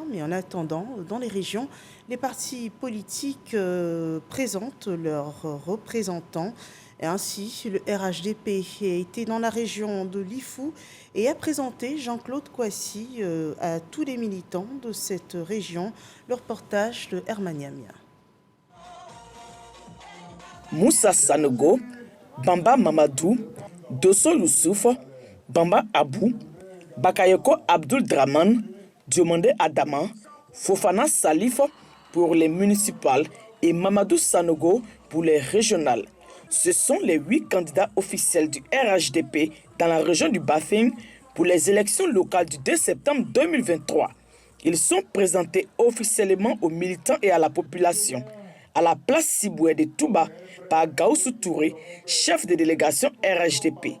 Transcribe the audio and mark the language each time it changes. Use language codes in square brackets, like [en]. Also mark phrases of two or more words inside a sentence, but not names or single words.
[fr] Mais en attendant, dans les régions, les partis politiques présentent leurs représentants. Et ainsi, le RHDP a été dans la région de Lifou et a présenté Jean-Claude Kouassi à tous les militants de cette région. Le reportage de Hermaniamia. Moussa Sanogo, Bamba Mamadou, Dosso Youssouf, Bamba Abou, Bakayoko Abdul Draman, Diomande Adama, Fofana Salif pour les municipales et Mamadou Sanogo pour les régionales. Ce sont les 8 candidats officiels du RHDP dans la région du Bafing pour les élections locales du 2 septembre 2023. Ils sont présentés officiellement aux militants et à la population à la place Siboué de Touba par Gaoussou Touré, chef de délégation RHDP.